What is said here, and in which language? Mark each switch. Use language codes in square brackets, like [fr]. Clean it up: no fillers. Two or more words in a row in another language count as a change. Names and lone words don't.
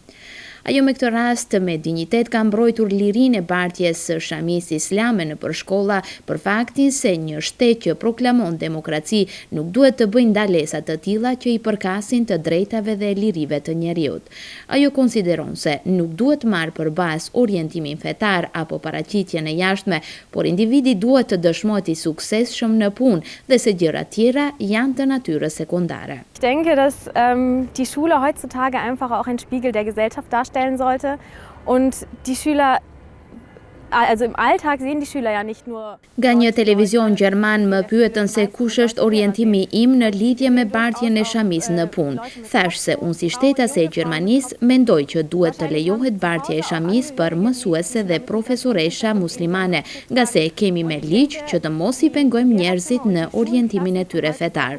[sq] Ajo me këtë rast me dinjitet ka mbrojtur lirinë e bartjes së shamisë islame nëpër shkolla për faktin se një shtet që proklamon demokraci nuk duhet të bëjë ndalesa të tilla që i përkasin të drejtave dhe lirive të njerëzit. Ajo konsideron se nuk duhet marrë për bazë orientimin fetar apo paraqitjen e jashtme, por individi duhet të dëshmohet i suksesshëm në punë dhe se gjërat tjera janë të natyrës sekondare. [de] Ich denke, dass die Schule heutzutage einfach auch ein Spiegel der Gesellschaft darstellen sollte und die Schüler, also im Alltag sehen die Schüler ja nicht nur. [sq] Nga një televizion gjerman më pyetën se kush është orientimi im në lidhje me bartjen e shamis në punë. Thash se unë si shtetase e Gjermanisë mendoj që duhet të lejohet bartja e shamis për mësuese dhe profesoresha muslimane, nga se kemi me ligj që të mos i pengojmë njerëzit në orientimin e tyre fetar.